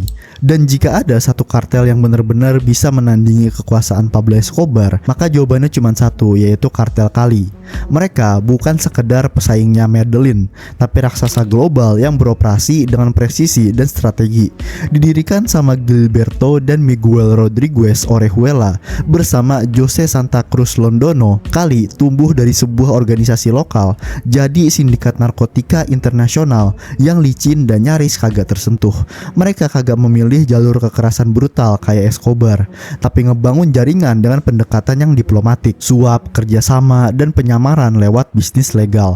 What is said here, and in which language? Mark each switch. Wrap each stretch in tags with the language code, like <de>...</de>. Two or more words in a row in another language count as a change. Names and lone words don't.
<id>Dan jika ada satu kartel yang benar-benar bisa menandingi kekuasaan Pablo Escobar, maka jawabannya cuma satu, yaitu kartel Cali. Mereka bukan sekedar pesaingnya Medellin, tapi raksasa global yang beroperasi dengan presisi dan strategi. Didirikan sama Gilberto dan Miguel Rodriguez Orejuela bersama Jose Santa Cruz Londono, Cali tumbuh dari sebuah organisasi lokal jadi sindikat narkotika internasional yang licin dan nyaris kagak tersentuh. Mereka kagak memilih jalur kekerasan brutal kayak Escobar, tapi ngebangun jaringan dengan pendekatan yang diplomatik, suap, kerjasama, dan penyamaran lewat bisnis legal.</id>